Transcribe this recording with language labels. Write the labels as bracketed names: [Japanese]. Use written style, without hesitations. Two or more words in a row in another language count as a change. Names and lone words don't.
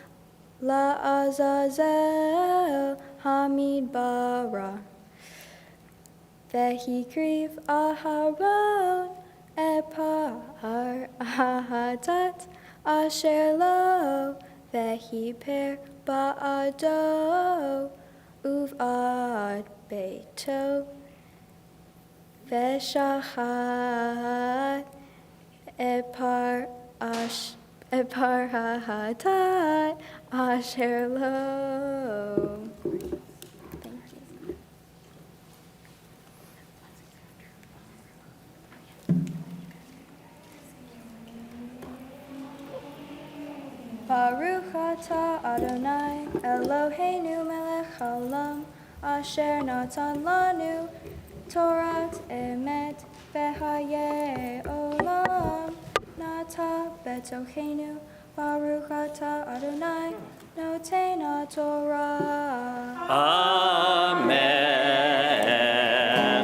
[Hebrew] לעזאזל המדברה והקריב אהרן את פר החטאת אשר לו וכפר בעדו ובעד ביתו ושחט את פר החטאת אשר לו. [English] Thank you. [Hebrew] ברוך אתה ה' אלוהינו מלך העולם אשר נתן לנו תורת אמת וחיי עולם נטע בתוכנו ברוך אתה ה' נותן התורה. Amen.